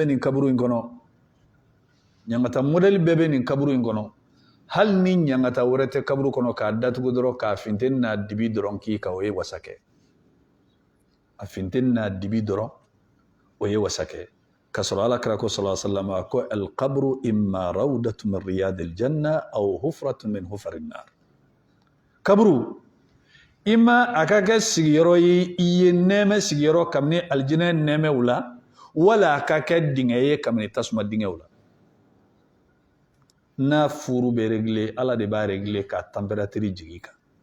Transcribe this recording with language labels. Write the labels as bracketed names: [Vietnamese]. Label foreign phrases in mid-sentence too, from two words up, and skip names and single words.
[Bambara] nin kaburu in kɔnɔ ɲangata modèle bɛɛ bɛ nin kaburu in kɔnɔ hali ni ɲangata wɛrɛ tɛ kaburu kɔnɔ k'a datugu dɔrɔn k'a finteni n'a dibi dɔrɔn k'i kan o ye wasakɛ a finteni n'a dibi dɔrɔn o ye wasakɛ k'a sɔrɔ alakira ko [Arabic] صلى الله عليه وسلم [Bambara] ko [Arabic] القبر إما روضة من رياض الجنة أو حفرة من حفر النار [Bambara] kaburu ima a ka kɛ sigiyɔrɔ ye i ye nɛɛmɛ sigiyɔrɔ kabini aljinɛ nɛɛmɛw la wala a ka kɛ dingɛ ye kabini tasuma dingɛw la n'a furu bɛ régler ala de b'a régler ka température jigin kan